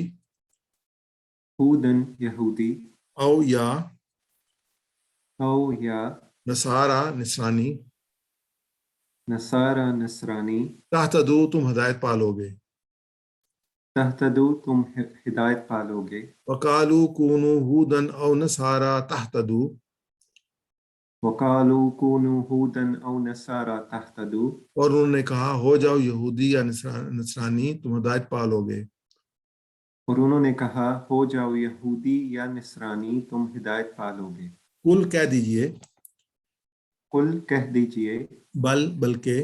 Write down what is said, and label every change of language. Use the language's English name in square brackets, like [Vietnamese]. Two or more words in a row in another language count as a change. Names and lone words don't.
[Arabic] ہودن، یہودی، او یا او یا نصارہ، نصرانی، نصارہ، نصرانی، [Urdu] تہتدو، تم ہدایت پالو گے۔ تہتدو، تم ہدایت پالو گے۔ [Arabic] وقالو کونو ہودن او نصارہ تہتدو، وقالو کونو ہودن او نصارى تہتدو، [Urdu] اور انہوں نے کہا ہو جاؤ یہودی یا نصرانی، تم ہدایت پالو گے۔ اور انہوں نے کہا ہو جاؤ یہودی یا نصرانی، تم ہدایت پالو گے۔ کل، کہہ دیجئے، قل، کہہ دیجئے، بل، بلکہ،